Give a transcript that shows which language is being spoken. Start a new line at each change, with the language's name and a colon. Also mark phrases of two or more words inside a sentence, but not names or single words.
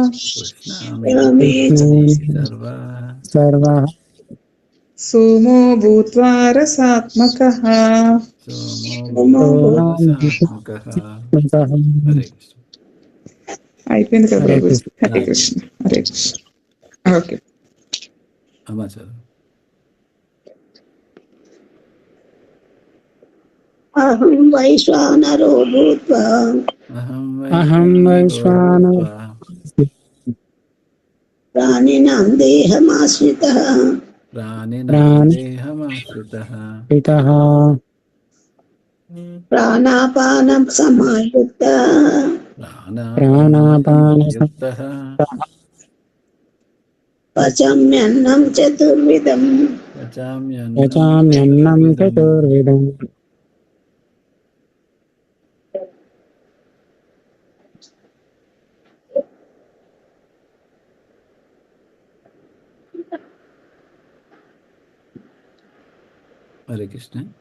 Sanskrit: सर्वः सोमो भूत्वा रसात्मकः.
Telugu: అయిపోయింది కదా హరే ప్రభుజీ. కృష్ణ. హరే కృష్ణ. హరే కృష్ణ. ఓకే
Sanskrit: अहं वैश्वानरो भूत्वा अहं वैश्वानरो प्राणिनां देहमाश्रितः पितः प्राणापानं समायुक्तः प्राणापानसंयुक्तः पचाम्यन्नं चतुर्विधम् पचाम्यन्नं चतुर्विधम् हरे कृष्ण।